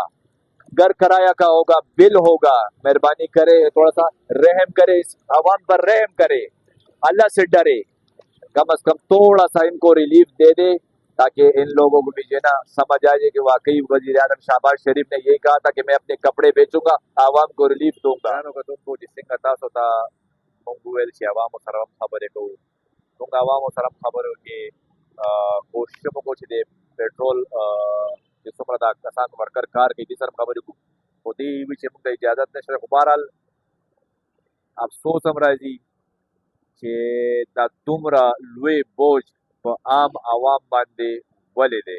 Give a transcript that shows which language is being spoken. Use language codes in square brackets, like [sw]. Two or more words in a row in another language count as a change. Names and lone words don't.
[ur] گھر کرایہ کا ہوگا بل ہوگا. مہربانی کرے تھوڑا سا رحم کرے اس عوام پر رحم کرے اللہ سے ڈرے کم از کم تھوڑا سا ان کو ریلیف دے دے تاکہ ان لوگوں کو بھی جو ہے نا سمجھ آ جائے کہ واقعی وزیر اعظم شہباز شریف نے یہی کہا تھا کہ میں اپنے کپڑے بیچوں گا عوام کو ریلیف دوں گا. تم کو جس [ps] څنګه تاسو ته مونږ وویل چې عوامو سره هم خبرې کوو مونږ عوامو سره هم خبرو کې کوشش وکړو چې د پیټرول چې څومره دا کسان ورکر کار کوي دې سره خبرې کوو خو دې وي چې مونږ ته اجازت نشته. خو بهرحال افسوس هم راځي چې دا دومره لوی بوج په عام عوام باندې ولې دی.